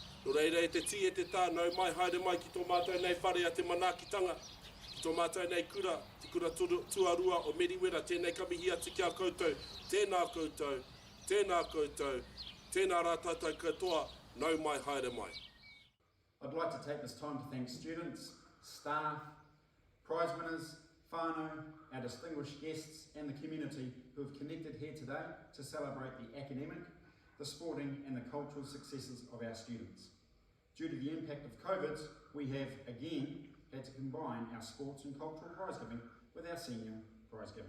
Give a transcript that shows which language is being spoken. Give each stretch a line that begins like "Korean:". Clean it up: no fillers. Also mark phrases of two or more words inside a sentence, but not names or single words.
Māori: No reira e te ti e te tā, nau mai haere mai ki tō mātou nei whare a te manaakitanga, ki tō mātou nei kura, te kura tuarua o Meriwera, tēnei kamihi ati kia koutou, tēnā koutou, tēnā koutou, tēnā rā tātou katoa, nau mai haere mai.
English: I'd like to take this time to thank students, staff, prize winners, whānau, our distinguished guests and the community who have connected here today to celebrate the academic, the sporting and the cultural successes of our students. Due to the impact of COVID, we have again had to combine our sports and cultural prize giving with our senior prize giving.